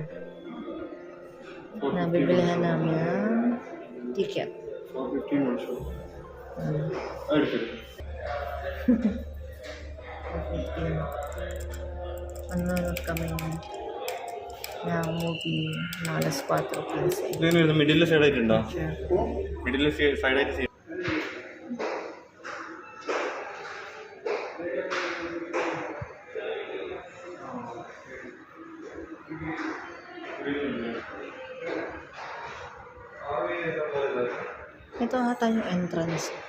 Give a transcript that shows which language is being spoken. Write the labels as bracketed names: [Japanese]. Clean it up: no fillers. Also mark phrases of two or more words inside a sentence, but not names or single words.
[Filipino] Nabibilihan namin ang ticket. 4:15 also. Ah, Okay. 15. Manonood kami ng movie na alas 4:15. [Malayalam] ഇതിന് [English] middle side [Malayalam] ആയിട്ടുണ്ടോ? [English] middle side [Malayalam] ആയിട്ട് [Filipino] Ito ata yung entrance.